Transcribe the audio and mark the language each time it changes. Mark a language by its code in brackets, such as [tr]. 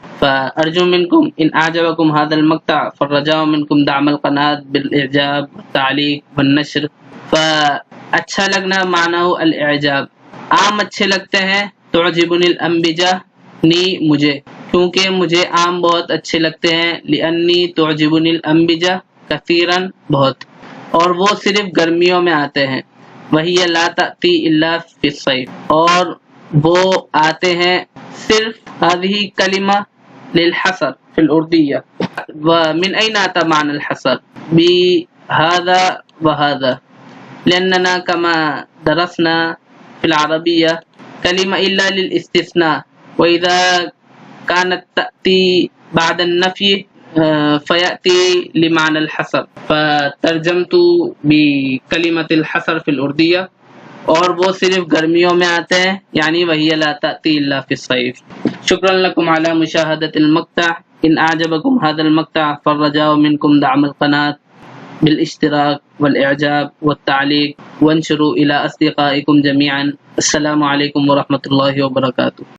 [ar] فارجو منکم ان اعجبکم هذا المقطع فالرجاء منکم دعم القناة بالاعجاب والتعلیق والنشر. [ur] اچھا لگنا [ar] معنی الاعجاب. [ur] آم اچھے لگتے ہیں. [ar] تعجبنی الانبجہ [ur] نی مجھے، کیونکہ مجھے آم بہت اچھے لگتے ہیں. [ar] لأنی تعجبنی الانبجہ کثیرا [ur] بہت، اور وہ صرف گرمیوں میں آتے ہیں. وہی [ar] لا تأتی الا فی الصیف، [ur] اور وہ آتے ہیں صرف. [ar] هذه کلمہ للحصر فی الاردیہ. ومن أين أتى معنى الحصر؟ بهذا وهذا، لأننا كما درسنا في العربية كلمة إلا للاستثناء، وإذا كانت تأتي بعد النفي فيأتي لمعنى الحصر، فترجمت بكلمة الحصر في الأردية. [ur] اور وہ صرف گرمیوں میں آتے ہیں، یعنی وہی [ar] لا تأتی الا فی الصیف. شکرا لکم علی مشاہدة المقطع. ان اعجبکم هذا المقطع فالرجاء منکم دعم القناة بالاشتراك والاعجاب والتعلیق، وانشروا الى اصدقائکم جميعا. السلام علیکم ورحمۃ اللہ وبرکاتہ.